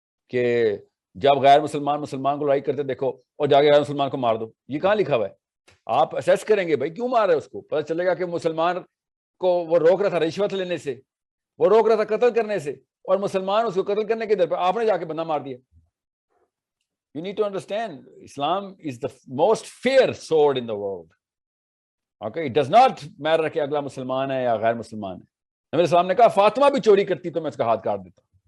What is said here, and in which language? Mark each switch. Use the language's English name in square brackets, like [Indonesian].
[Urdu] کہ جب غیر مسلمان مسلمان کو لڑائی کرتے دیکھو اور جا کے غیر مسلمان کو مار دو, یہ کہاں لکھا ہوا ہے؟ آپ اسیس کریں گے بھائی کیوں مار رہے اس کو, پتہ چلے گا کہ مسلمان کو وہ روک رہا تھا رشوت لینے سے, وہ روک رہا تھا قتل کرنے سے, اور مسلمان اس کو قتل کرنے کے در پہ آپ نے جا کے بندہ مار دیا. [English] You need to understand, Islam is the most fair sword in the world. [Urdu] Okay, [English] it does not matter [Urdu] کہ اگلا مسلمان ہے یا غیر مسلمان ہے. نبی علیہ السلام نے کہا فاطمہ بھی چوری کرتی تو میں اس کا ہاتھ کاٹ دیتا.